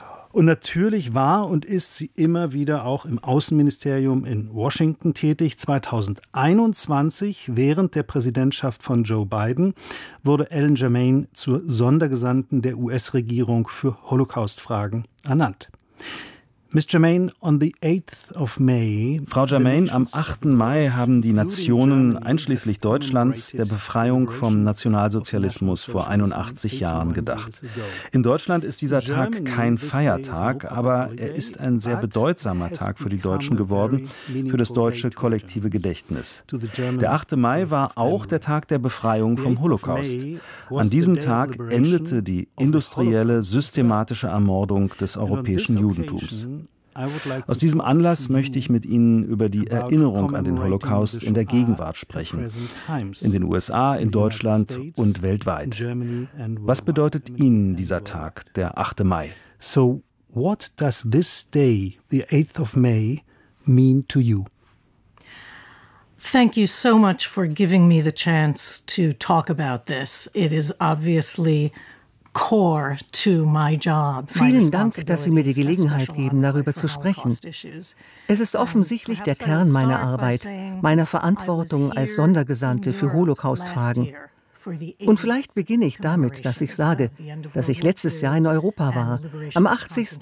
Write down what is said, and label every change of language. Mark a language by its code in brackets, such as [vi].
[de] Und natürlich war und ist sie immer wieder auch im Außenministerium in Washington tätig. 2021, während der Präsidentschaft von Joe Biden, wurde Ellen Germain zur Sondergesandten der US-Regierung für Holocaust-Fragen ernannt. [en] Miss Germain, on the 8th of May. [de] Frau Germain, am 8. Mai haben die Nationen einschließlich Deutschlands der Befreiung vom Nationalsozialismus vor 81 Jahren gedacht. In Deutschland ist dieser Tag kein Feiertag, aber er ist ein sehr bedeutsamer Tag für die Deutschen geworden, für das deutsche kollektive Gedächtnis. Der 8. Mai war auch der Tag der Befreiung vom Holocaust. An diesem Tag endete die industrielle, systematische Ermordung des europäischen Judentums. Aus diesem Anlass möchte ich mit Ihnen über die Erinnerung an den Holocaust in der Gegenwart sprechen. In den USA, in Deutschland und weltweit. Was bedeutet Ihnen dieser Tag, der 8. Mai? [en] So, what does this day, the 8th of May, mean to you? Thank you so much for giving me the chance to talk about this. It is obviously core to my job. [de] Vielen Dank, dass Sie mir die Gelegenheit geben, darüber zu sprechen. Es ist offensichtlich der Kern meiner Arbeit, meiner Verantwortung als Sondergesandte für Holocaust-Fragen. Und vielleicht beginne ich damit, dass ich sage, dass ich letztes Jahr in Europa war, am 80.